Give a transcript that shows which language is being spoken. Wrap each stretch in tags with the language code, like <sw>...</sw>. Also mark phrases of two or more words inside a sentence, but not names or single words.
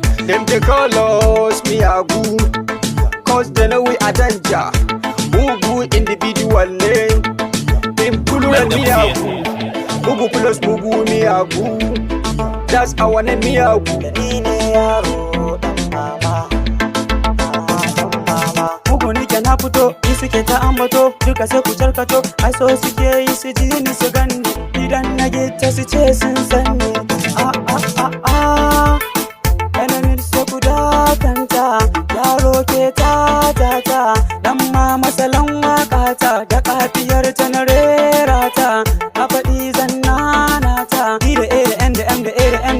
<pcm>Them they call us Miyagu, cause they know we are danger. Mugu individual name, them Kulu and Miyagu. Mugu plus Mugu Miyagu, that's our name Miyagu.</pcm> <ha>Mugu nike na fito, in suke ta ambato, duka sai ku tarkato, ai so suke yi su ji ni su ganni, idan na gita su ce sun sanni. Enemies sai ku dakanta, yaro ke ta dan ma masalan wakata, da kafiyar ta na rera ta, na faɗi zannana ta, ni da A da N da M da A da M da</ha>